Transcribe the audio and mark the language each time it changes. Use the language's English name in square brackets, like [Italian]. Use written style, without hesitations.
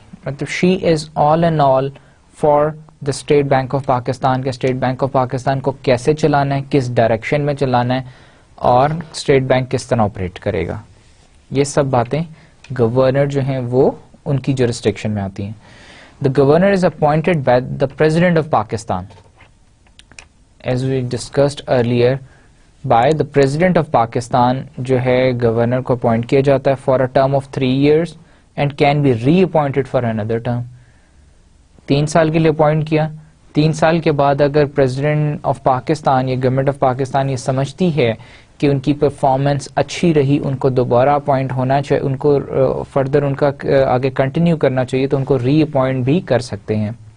[Urdu] مطلب [English] she is all and all for the State Bank of Pakistan [Urdu] کے state bank of Pakistan کو کیسے چلانا ہے، کس ڈائریکشن میں چلانا ہے اور اسٹیٹ بینک کس طرح آپریٹ کرے گا. یہ سب باتیں گورنر جو ہیں وہ ان کی جورسڈکشن میں آتی ہیں. [English] The governor is appointed by the President of Pakistan. As we discussed earlier, by the President of Pakistan [Urdu] جو ہے گورنر کو اپوائنٹ کیا جاتا ہے [English] for a term of 3 years and can be reappointed for another term. [Urdu] 3 سال کے لیے appoint کیا، 3 سال کے بعد اگر پریزیڈنٹ آف پاکستان یا گورنمنٹ آف پاکستان یہ سمجھتی ہے کہ ان کی پرفارمنس اچھی رہی، ان کو دوبارہ اپوائنٹ ہونا چاہیے، ان کو فردر ان کا آگے کنٹینیو کرنا چاہیے تو ان کو ری اپوائنٹ بھی کر سکتے ہیں.